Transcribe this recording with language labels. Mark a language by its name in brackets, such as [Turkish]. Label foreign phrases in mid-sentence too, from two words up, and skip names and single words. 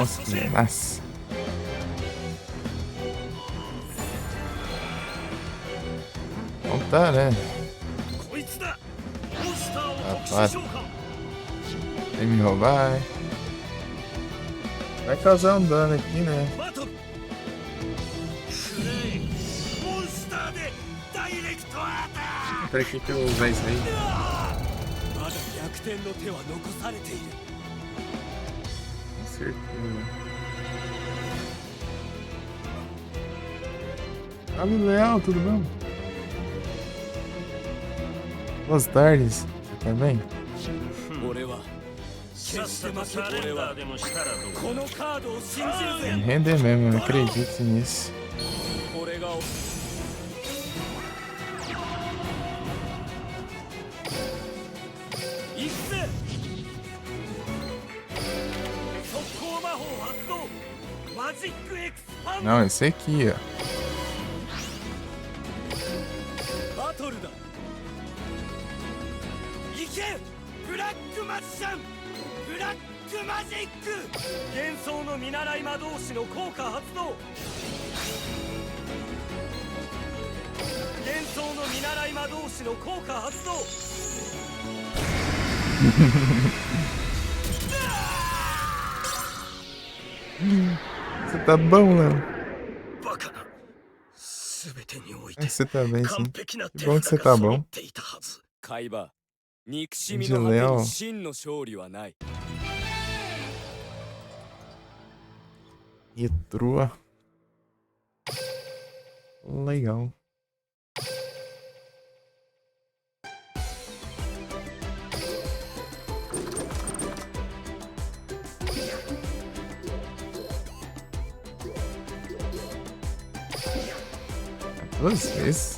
[Portuguese] Nossa, [Japanese] 蘇 [Portuguese] que [Japanese] 生 [Portuguese] massa. Então tá, né? [Japanese] こいつだモンスターを特 [Portuguese] Rapaz. [Japanese] 殊召喚 [Portuguese] Vem me roubar, hein? Vai causar um dano aqui, né? [Japanese] バトルクレイモンスターでダイレクトアタック [Portuguese] Pra que eu vou usar isso aí? [Japanese] まだ逆転の手は残されている [Portuguese] Com certeza. Amigo Leal, tudo bom? Boas tardes. Você tá bem? [Japanese] 俺は決して負け俺はこのカードを信じる [Portuguese] Tem [Japanese] ぜ [Portuguese] que render mesmo, eu acredito nisso. [Japanese] 俺が行くぜ速攻魔法発動マジックエクスパン [Portuguese] Não, esse aqui, ó. [Japanese] バトルだ行けブラックマジシャンブラックマジック幻想の見習い魔導士の効果発動幻想の見習い魔導士の効果発動 [Portuguese] Você tá bom, Léo? [Japanese] バカな全てにおい [Portuguese] É, [Japanese] て [Portuguese] você tá bem, [Japanese] 完 [Portuguese] sim. [Japanese] 璧な [Portuguese] Que [Japanese] 手 [Portuguese] bom que [Japanese] 札 [Portuguese] você [Japanese] が [Portuguese] tá [Japanese] 揃 [Portuguese] bom. [Japanese] っていたはず海馬憎し [Portuguese] De [Japanese] みの果て [Portuguese] Leão. [Japanese] に真の勝利はない [Portuguese] Retrô. Legal. Duas vezes?